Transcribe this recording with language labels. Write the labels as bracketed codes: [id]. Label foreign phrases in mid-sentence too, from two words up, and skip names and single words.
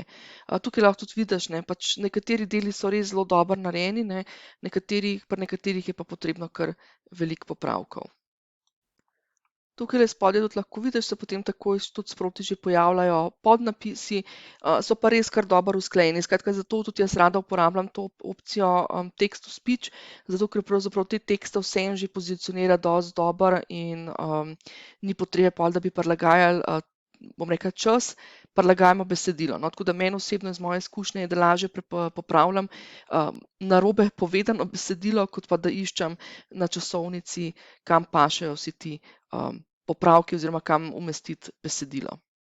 [sl] Tukaj lahko tudi vidiš, ne, pač nekateri deli so res zelo dobro narejeni, ne, pri nekaterih je pa potrebno kar veliko popravkov. Tukaj spodaj tudi lahko vidiš, se potem takoj tudi sproti že pojavljajo podnapisi, so pa res kar dobro usklajeni. Skratka, zato tudi jaz rada uporabljam to opcijo [en] text to speech, [sl] zato ker pravzaprav te tekste vseeno že pozicionira dosti dobro in ni potrebe pol, da bi prilagajali bom rekla, čas, prilagajamo besedilo. No, tako da meni osebno iz moje izkušnje je, da lažje popravljam narobe povedano besedilo, kot pa da iščem na časovnici, kam pašejo vsi ti popravki oziroma kam umestiti besedilo.